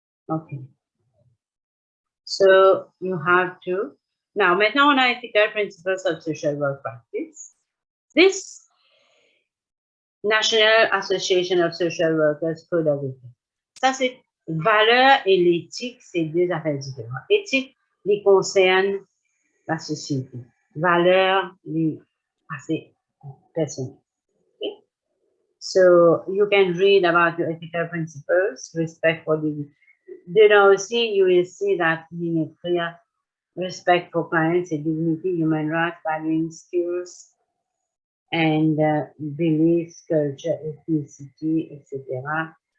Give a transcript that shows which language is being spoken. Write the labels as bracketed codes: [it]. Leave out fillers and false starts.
[en] Okay. So you have to. Now, maintenant, on a ethical principles of social work practice. This National Association of Social Workers Code of Ethics. [fr] Ça, c'est valeur et l'éthique, c'est deux affaires différentes. Éthique, les concerne la société. Valeur, les assez personnelles. [en] Okay? So you can read about the ethical principles, respect for the. Dedans aussi, you will see that in a clear respect for clients and dignity, human rights, valuing skills, and beliefs, culture, ethnicity, etc.